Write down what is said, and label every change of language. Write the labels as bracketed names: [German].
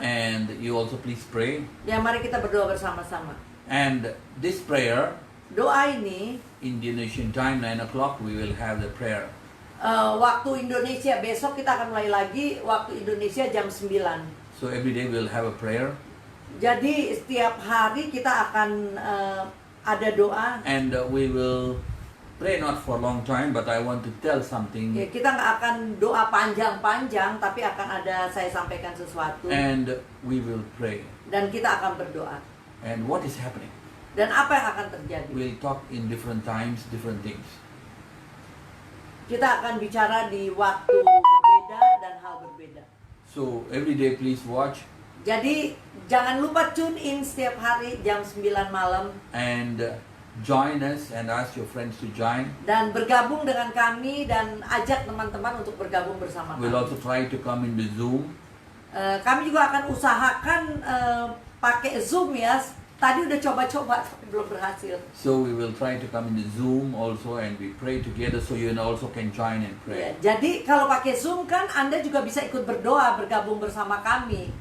[English] And you also please pray. [Indonesian] Ya mari kita berdoa bersama-sama. [English] And this prayer, [Indonesian] Doa ini [English] Indonesian time, 9 o'clock, we will have the prayer. [Indonesian] waktu Indonesia, besok kita akan mulai lagi waktu Indonesia jam 9. [English] So every day we will have a prayer. [Indonesian] Jadi setiap hari kita akan ada doa. [English] And we will pray not for a long time, but I want to tell something. [Indonesian] Ya, kita nggak akan doa panjang-panjang, tapi akan ada saya sampaikan sesuatu. [English] And we will pray. [Indonesian] Dan kita akan berdoa. [English] And what is happening? [Indonesian] Dan apa yang akan terjadi? [English] We'll talk in different times, different things. [Indonesian] Kita akan bicara di waktu berbeda dan hal berbeda. [English] So every day please watch [Indonesian] Jadi jangan lupa [English] tune in [Indonesian] setiap hari jam 9 malam. [English] and join us and ask your friends to join. [Indonesian] Dan bergabung dengan kami dan ajak teman-teman untuk bergabung bersama kami. [English] We'll also try to come in the Zoom. [Indonesian] Kami juga akan usahakan pakai Zoom ya. Tadi udah coba-coba tapi belum berhasil. [English] So we will try to come in the Zoom also and we pray together so you also can join and [Indonesian] Ya, [English] pray. [Indonesian] jadi kalau pakai Zoom kan Anda juga bisa ikut berdoa, bergabung bersama kami.